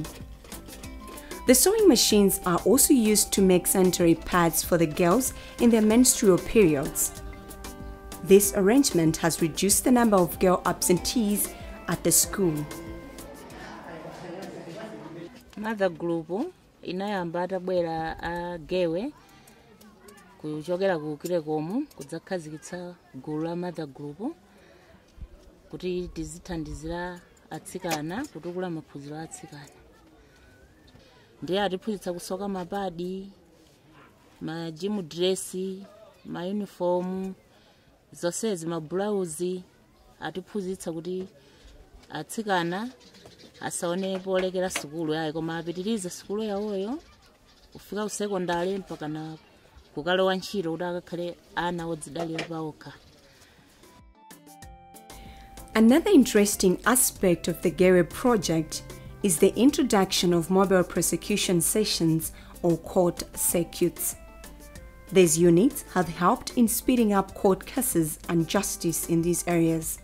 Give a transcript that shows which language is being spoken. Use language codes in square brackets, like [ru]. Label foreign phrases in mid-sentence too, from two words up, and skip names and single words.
[en] The sewing machines are also used to make sanitary pads for the girls in their menstrual periods. This arrangement has reduced the number of girl absentees at the school. Mother group [ny] inayamba atabwera agewe kuchokera ku Crecom kudzakhazikitsa gulu la [en] mother group [ny] kuti tizithandizira atsikana kutukula maphunziro a atsikana. Ndiye atiphunzitsa kusoka mapadi, ma [en] gym dress, [ny] ma uniform, zonsezi ma blouse, atiphunzitsa kuti atsikana asaone polekera sukulu yayi koma apitirize sukulu yawoyo kufika ku secondary mpaka na kukalowa ntchito kuti akakhale ana odzidalira paokha. [en] Another interesting aspect of the Gewe project is the introduction of mobile prosecution sessions or court circuits. These units have helped in speeding up court cases and justice in these areas.